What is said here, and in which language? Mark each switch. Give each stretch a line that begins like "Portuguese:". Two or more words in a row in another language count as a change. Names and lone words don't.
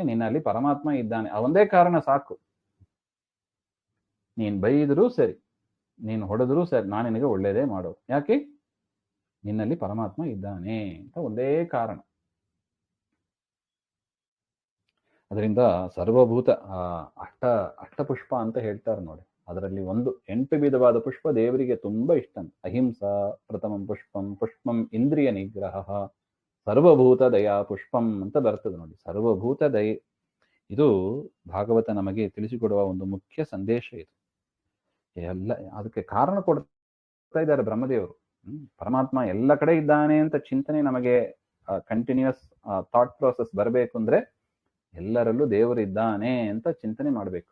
Kannada: ನಿನ್ನಲ್ಲಿ ಪರಮಾತ್ಮ ಇದ್ದಾನೆ, ಅವೊಂದೇ ಕಾರಣ ಸಾಕು. ನೀನ್ ಬೈದರೂ ಸರಿ, ನೀನು ಹೊಡೆದ್ರೂ ಸರಿ, ನಾನು ನಿನಗೆ ಒಳ್ಳೇದೇ ಮಾಡೋದು. ಯಾಕೆ? ನಿನ್ನಲ್ಲಿ ಪರಮಾತ್ಮ ಇದ್ದಾನೆ ಅಂತ ಒಂದೇ ಕಾರಣ. ಅದರಿಂದ ಸರ್ವಭೂತ ಅಷ್ಟಪುಷ್ಪ ಅಂತ ಹೇಳ್ತಾರೆ ನೋಡಿ. ಅದರಲ್ಲಿ 8 ವಿಧವಾದ ಪುಷ್ಪ ದೇವರಿಗೆ ತುಂಬಾ ಇಷ್ಟ.
Sanskrit: ಅಹಿಂಸಾ ಪ್ರಥಮಂ ಪುಷ್ಪಂ, ಪುಷ್ಪಂ ಇಂದ್ರಿಯ ನಿಗ್ರಹ, ಸರ್ವಭೂತ ದಯಾ ಪುಷ್ಪಂ
Kannada: ಅಂತ ಬರ್ತದೆ ನೋಡಿ. ಸರ್ವಭೂತ ದಯೆ, ಇದು ಭಾಗವತ ನಮಗೆ ತಿಳಿಸಿಕೊಡುವ ಒಂದು ಮುಖ್ಯ ಸಂದೇಶ. ಇದು ಎಲ್ಲ ಅದಕ್ಕೆ ಕಾರಣ ಕೊಡ್ತಾ ಇದ್ದಾರೆ ಬ್ರಹ್ಮದೇವರು. ಪರಮಾತ್ಮ ಎಲ್ಲ ಕಡೆ ಇದ್ದಾನೆ ಅಂತ ಚಿಂತನೆ ನಮಗೆ
English: continuous thought process
Kannada: ಬರಬೇಕು ಅಂದ್ರೆ ಎಲ್ಲರಲ್ಲೂ ದೇವರು ಇದ್ದಾನೆ ಅಂತ ಚಿಂತನೆ ಮಾಡಬೇಕು.